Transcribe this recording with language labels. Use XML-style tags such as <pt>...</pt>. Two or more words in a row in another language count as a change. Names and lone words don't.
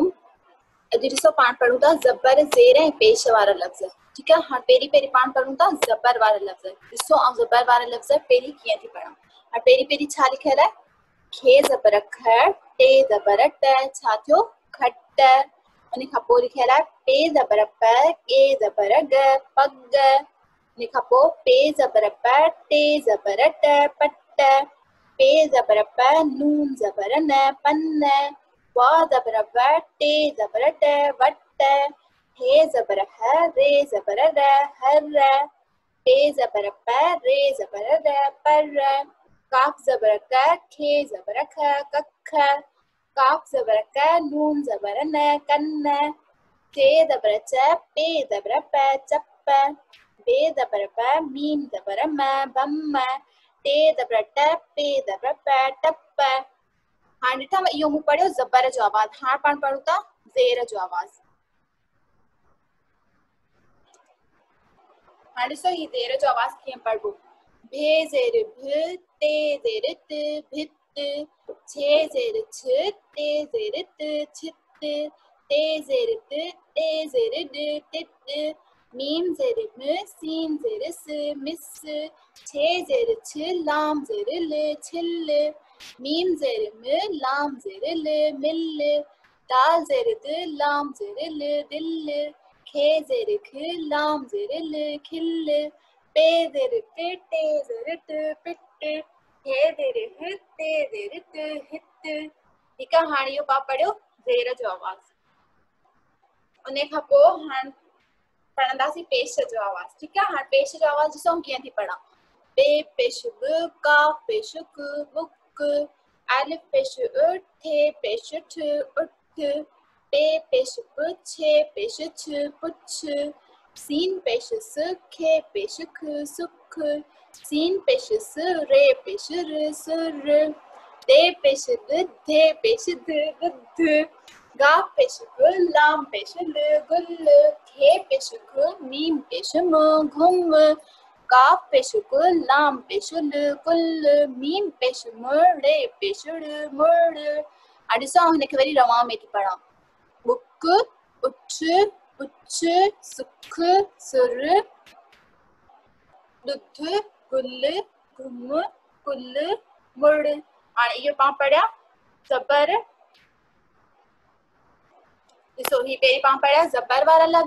<sd>अॼु ॾिसो पाण पढ़ूं था ज़बर ज़ेर ऐं पेश वारा लफ़्ज़। ठीकु आहे। हाणे पहिरीं पाण पढ़ूं था ज़बर वारा लफ़्ज़। ॾिसो ऐं ज़बर वारा लफ़्ज़ पहिरीं कीअं थी पढ़ां। हाणे पहिरीं छा लिखियल आहे? खे ज़बर ख, टे ज़बर ट, छा थियो? खट। उन खां पोइ लिखियल आहे पे ज़बर प, के ज़बर ग, पग। उन खां पोइ पे ज़बर प, टे ज़बर ट, पट। पे ज़बर प, नून ज़बर न, पन। वा ज़बर व, टे ज़बर ट, वट। हे ज़बर ह, रे ज़बर र, हर। पे ज़बर प, रे ज़बर र, पर। काफ ज़बर क, खे ज़बर ख, कख। काफ ज़बर क, नून ज़बर न, कन। चे ज़बर च, पे ज़बर प, चप। बे ज़बर प, मीम ज़बर म, बम। टे ज़बर ट, पे ज़बर प, टप। हाणे ॾिठा इहो मूं पढ़ियो ज़बर जो आवाज़। हाणे पाण पढ़ूं था ज़ेर जो आवाज़। हाणे ॾिसो ही ज़ेर जो आवाज़ कीअं पढ़बो। भे ज़ेर भ, ते ज़ेर त, भित। छे ज़ेर छ, ते ज़ेर त, छित। ते ज़ेर त, टे ज़ेर ड, टिट। मीम ज़ेर म, सीन ज़ेर स, मिस। छे ज़ेर छ, लाम ज़ेर ल, छिल। मीम ज़ेर म, लाम ज़ेर ल, मिल। दाल ज़ेर द, लाम ज़ेर ल, दिल। खे ज़ेर ख, लाम ज़ेर ल, खिल। पे ज़ेर ट, टे ज़ेर ट, पिट। हे ज़ेर ह, ते ज़ेर त, हित। ठीकु आहे। हाणे इहो पाण पढ़ियो ज़ेर जो आवाज़। उन खां पोइ हाणे पढ़ंदासीं पेश जो आवाज़। ठीकु आहे। हाणे पेश जो आवाज़ ॾिसो कीअं थी पढ़ां। बे पेश ब, काफ पेश क, बुक। अलिफ पेश उ, थे पेश ठ, उठ। पे पेश प, छे पेश छ, पुछ। सीन पेश स, खे पेश ख, सुख। सीन पेश स, रे पेश र, सुर। दे पेश द, धे पेश ध, दुध। गा पेश ग, लाम पेश ल, गुल। खे पेश ग, मीम पेश म, घुम। काफ पेश ग, लाम पेश ल, कुल। मीम पेश म, रे पेश र, मुड़। हाणे ॾिसो हिनखे वरी रवां में थी पढ़ां। बुक, उठ, पुछ, सुख, सुर। दुध, गुल, घुम, कुल, मुड़। हाणे इहो पाण पढ़िया ज़बर। ॾिसो ही पहिरीं पाण पढ़िया ज़बर वारा लफ़्ज़।</sd>